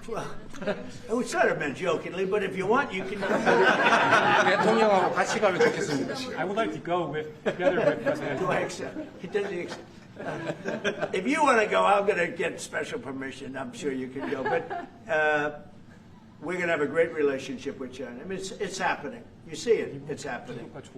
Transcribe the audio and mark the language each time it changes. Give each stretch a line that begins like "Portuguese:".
English: Well, we sort of meant jokingly, but if you want, you can come.
Korean: 대통령하고 같이 가면 좋겠습니다.
English: I would like to go together with President Do I accept? He doesn't accept. If you want to go, I'm going to get special permission. I'm sure you can go. But we're going to have a great relationship with China. I mean, it's happening. You see it. It's happening.